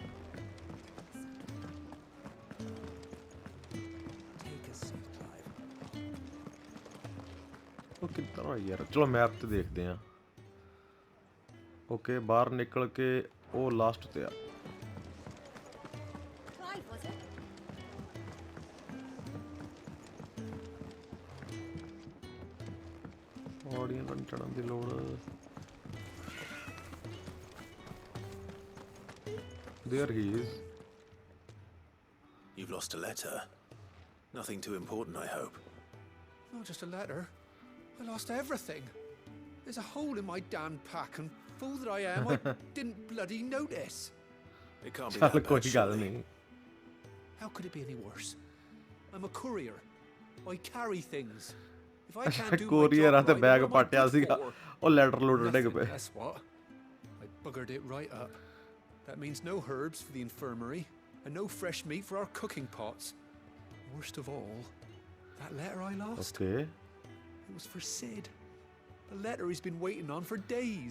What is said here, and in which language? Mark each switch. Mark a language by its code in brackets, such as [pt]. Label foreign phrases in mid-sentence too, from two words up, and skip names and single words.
[pa] ਕਿੱਧਰ ਯਾਰ ਚਲੋ ਮੈਪ ਤੇ ਦੇਖਦੇ ਹਾਂ। ਓਕੇ ਬਾਹਰ ਨਿਕਲ ਕੇ ਉਹ ਲਾਸਟ ਤੇ ਆ। [en] Clive, was it? [pa] ਔੜੀਆਂ ਤੋਂ ਚੜਨ ਦੀ ਲੋੜ। [en] There he is. You've lost a letter. Nothing too important, I hope. Not just a letter. I lost everything. There's a hole in my damn pack, and fool that I am, I didn't bloody notice. It can't be that bad, surely. How could it be any worse? I'm a courier. I carry things. If I can't do my courier job [pa] ਤੇ [en] right, [pa] ਬੈਗ [en] then what am I [pa] ਪਾਟਿਆ [en] good [pa] ਸੀਗਾ। [en] for? [pa] ਉਹ ਲੈਟਰ ਲੂਟਰ ਡਿੱਗ [en] Nothing, [pa] ਪਏ। [en] guess what? I buggered it right up. That means no herbs for the infirmary, and no fresh meat for our cooking pots. Worst of all, that letter I lost. Okay. It was for Sid. A letter he's been waiting on for days.